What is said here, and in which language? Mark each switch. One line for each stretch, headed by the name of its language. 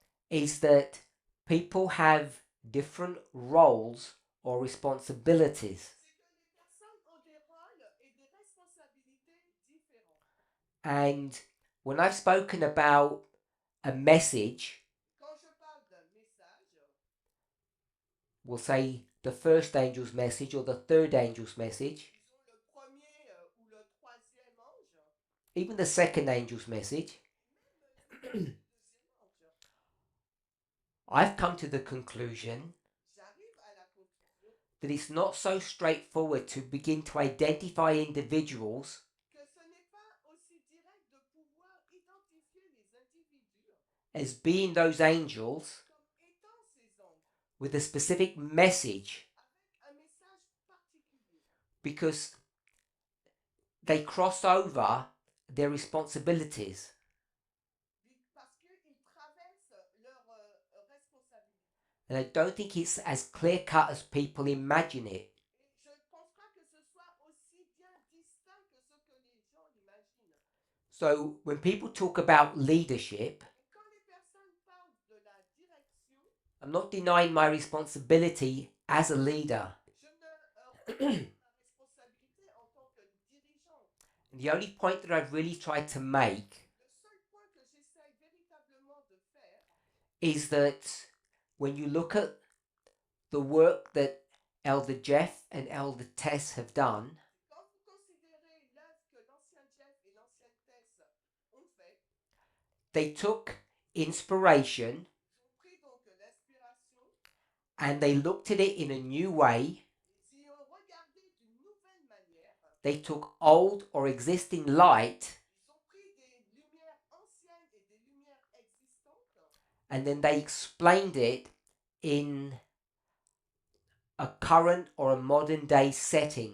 English: is that people have different roles or responsibilities.
French: C'est que les personnes ont des rôles et des responsabilités différents.
English: And when I've spoken about a message,
French: Quand je parle d'un message,
English: we'll say the first angel's message or the third angel's message,
French: disons le premier ou le troisième ange,
English: even the second angel's message,
French: même le deuxième ange,
English: I've come to the conclusion
French: j'arrive à la conclusion
English: that it's not so straightforward to begin to identify individuals
French: que ce n'est pas aussi direct de pouvoir identifier les individus
English: as being those angels
French: comme étant ces anges,
English: with a specific message,
French: avec un message particulier,
English: because they cross over their responsibilities.
French: parce qu'ils traversent leurs responsabilités.
English: And I don't think it's as clear cut as people imagine it.
French: Et je ne pense pas que ce soit aussi bien distinct que ce que les gens imaginent.
English: So when people talk about leadership,
French: Et quand les personnes parlent de la direction,
English: I'm not denying my responsibility as a leader.
French: je ne renie ma responsabilité en tant que dirigeant.
English: And the only point that I've really tried to make
French: Le seul point que j'essaye véritablement de faire,
English: is that when you look at the work that Elder Jeff and Elder Tess have done,
French: quand vous considérez l'œuvre que l'ancien Jeff et l'ancienne Tess ont fait,
English: they took inspiration
French: ils ont pris donc l'inspiration,
English: and they looked at it in a new way.
French: ils y ont regardé d'une nouvelle manière,
English: They took old or existing light
French: ils ont pris des lumières anciennes et des lumières existantes,
English: and then they explained it in a current or a modern day setting.